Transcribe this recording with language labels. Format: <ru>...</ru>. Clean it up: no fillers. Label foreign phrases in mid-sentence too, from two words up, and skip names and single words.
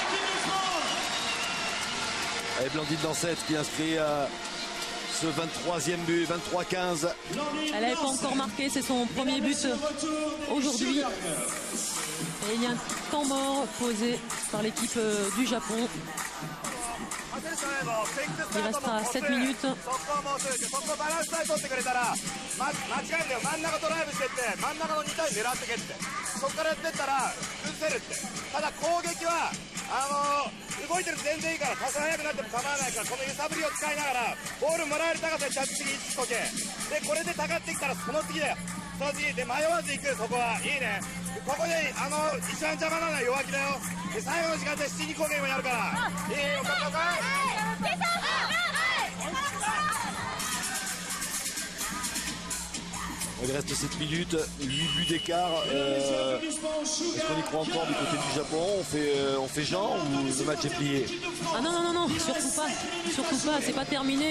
<fr>Et Blandine Dansette qui inscrit ce 23e but, 23-15. Elle n'avait pas encore marqué, c'est son premier but aujourd'hui. Et il y a un temps mort posé par l'équipe du Japon. Il restera 7 minutes.</fr> <ja>そこバランスさえ取ってくれたら、間違いんだよ。真ん中ドライブしてって真ん中の2体狙ってけって、そこからやってったら崩せるって。ただ攻撃は動いてる全然いいから、多少速くなっても構わないから、この揺さぶりを使いながらボールもらえる高さに着地にしとけ。でこれでたかってきたらその次だよ、その次で迷わず行く。そこはいいね。ここで一番邪魔なのは弱気だよ。で最後の時間で7人攻撃もやるから、いいよ。かっこよく</ja> <fr>Il reste 7 minutes, 8 buts d'écart. Est-ce qu'on y croit encore du côté du Japon? On fait genre ou le match est plié? Ah non, surtout pas, c'est pas terminé.</fr>